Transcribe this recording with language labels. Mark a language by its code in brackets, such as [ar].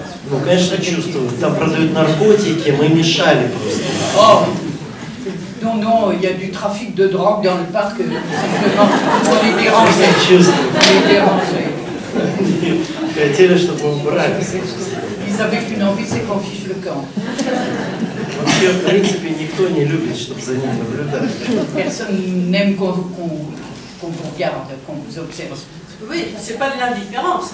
[ru] Ну, конечно, чувствую. Там продают наркотики, мы мешали просто. Oh. [fr] Non, non, il y a du trafic de drogue dans le parc, tout simplement, pour les déranger. Les déranger. [ru] Хотели, чтобы мы убрали. [fr] Ils avaient qu'une envie, c'est qu'on fiche le camp. [ru] Вообще, в принципе, никто не любит, чтобы за ним наблюдали. [fr] Personne n'aime qu'on vous regarde, qu'on vous observe. Oui, c'est pas de l'indifférence.